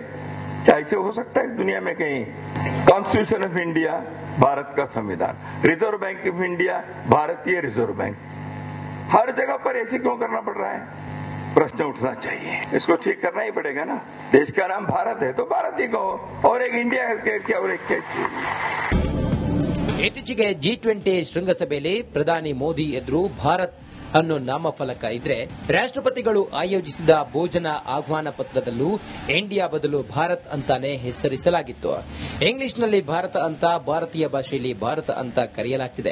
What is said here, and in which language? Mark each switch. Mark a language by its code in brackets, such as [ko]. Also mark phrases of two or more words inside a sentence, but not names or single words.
[hi] क्या ऐसे हो सकता है इस दुनिया में कहीं? कॉन्स्टिट्यूशन ऑफ इंडिया भारत का संविधान, रिजर्व बैंक ऑफ इंडिया भारतीय रिजर्व बैंक, हर जगह पर ऐसे क्यों करना पड़ रहा है? प्रश्न उठना चाहिए. इसको ठीक करना ही पड़ेगा ना. देश का नाम भारत है तो भारत ही कहो, और एक इंडिया क्या और एक [kn] ಇತ್ತೀಚೆಗೆ G20 ಶೃಂಗಸಭೆಯಲ್ಲಿ ಪ್ರಧಾನಿ ಮೋದಿ ಎದುರು ಭಾರತ್ ಅನ್ನೋ ನಾಮಫಲಕ ಇದ್ರೆ ರಾಷ್ಟ್ರಪತಿಗಳು ಆಯೋಜಿಸಿದ ಭೋಜನ ಆಹ್ವಾನ ಪತ್ರದಲ್ಲೂ ಇಂಡಿಯಾ ಬದಲು ಭಾರತ್ ಅಂತಾನೆ ಹೆಸರಿಸಲಾಗಿತ್ತು. ಇಂಗ್ಲಿಷ್ನಲ್ಲಿ ಭಾರತ ಅಂತ, ಭಾರತೀಯ ಭಾಷೆಯಲ್ಲಿ ಭಾರತ ಅಂತ ಕರೆಯಲಾಗ್ತಿದೆ.